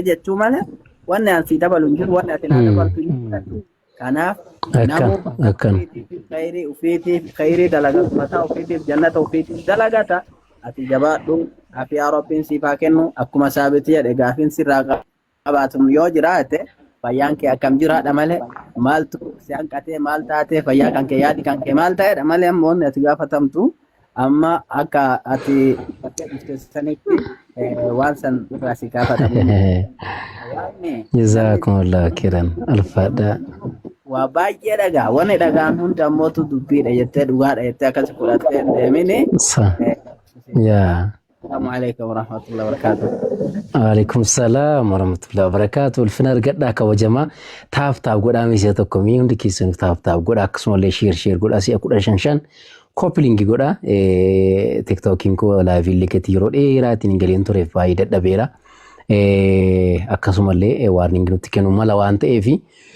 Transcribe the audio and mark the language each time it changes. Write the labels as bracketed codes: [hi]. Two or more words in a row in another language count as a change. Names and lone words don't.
[om] jechuu malee wanni an sii dabalu hin jiru wanni ati naa dabaltu hin jiru kanaaf namoota khayrii ofiitiif khayrii dalagatu mataa ofiitiif jannata ofiitiif dalagata ati jabaadhu ati yaa rabbiin siif haa kennu akkuma Saabitii jedhe gaafiin sirraa qabaatu yoo jiraate fayyaan kee akkam jiraadha malee maaltu si hanqatee maal taatee fayyaa kan kee yaadi kan kee maal ta'edha malee ammoo ati gaafatamtu amma akka ati sanitti waan san irraa si gaafatamu. [ar] جزاكم الله خيرا alfaadha. [om] Waa baay'ee dhagaa wanni dhagaan hundi ammootu dubbiidha jettee dhugaadha jettee akkas fudhattee deemini. Yaa. [ar] السلام عليكم ورحمة الله وبركاته. وعليكم السلام ورحمة الله وبركاته. [om] Ulfina argadhaa kabajamaa taaf godhaa misee tokko mii hundi keessan taaf godhaa akkasumallee sheer godhaa si'a 15 koppiliingi godhaa tiktookiin koo laayivii likkatti yeroo dheeraatiin hin galiin tureef baay'ee dadhabeera akkasumallee waarniingi nutti kennu mala waan ta'eef